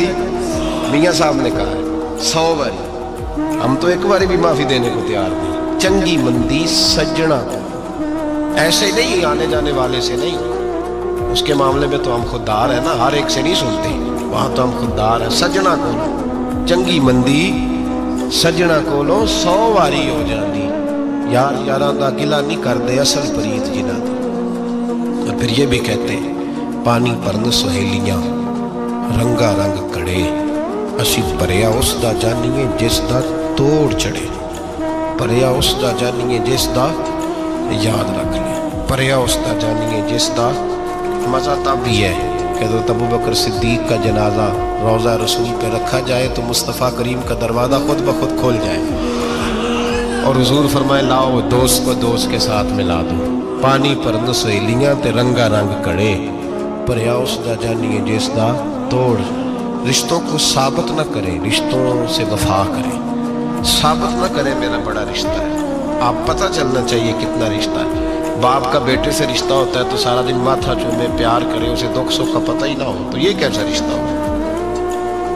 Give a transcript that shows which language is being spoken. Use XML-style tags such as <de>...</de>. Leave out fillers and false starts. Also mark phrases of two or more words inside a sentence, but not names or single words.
<ur>میاں صاحب نے کہا ہے 100 واری، ہم تو ایک باری بھی معافی دینے کو تیار نہیں۔</ur> <pa>چنگی مندی سجنا</pa> <ur>کو، ایسے نہیں آنے جانے والے سے نہیں، اس کے معاملے میں تو ہم خوددار ہیں نا، ہر ایک سے نہیں سنتے، وہاں تو ہم خوددار ہیں۔</ur> <pa>سجنا کو چنگی مندی سجنا کولوں 100 واری ہو جاندی، یار یاراں دا گلا نہیں کردے اصل پریت جنہاں دی۔</pa> <ur>اور پھر یہ بھی کہتے ہیں</ur> <pa>پانی پرن سہیلیاں رنگا رنگ کڑے، اسی پریا اس دا جانیے جس دا توڑ چڑھے، پریا اس دا جانیے جس دا،</pa> <ur>یاد رکھ لیں،</ur> <pa>پریا اس دا جانیے جس دا۔</pa> <ur>مزہ تب بھی ہے کہ حضرت ابوبکر صدیق کا جنازہ روضہ رسول پہ رکھا جائے تو مصطفیٰ کریم کا دروازہ خود بخود کھول جائے، اور حضور فرمائے لاؤ دوست کو دوست کے ساتھ ملا دو،</ur> <pa>پانی پرند سہیلیاں تے رنگا رنگ کڑے، پریا اس دا جانیے جس دا توڑ۔</pa> <ur>رشتوں کو ثابت نہ کریں، رشتوں سے وفا کریں، ثابت نہ کریں میرا بڑا رشتہ ہے، آپ پتہ چلنا چاہیے کتنا رشتہ ہے۔ باپ کا بیٹے سے رشتہ ہوتا ہے تو سارا دن ماتھا چومے، پیار کرے، اسے دکھ سکھ کا پتہ ہی نہ ہو، تو یہ کیسا رشتہ ہو؟</ur>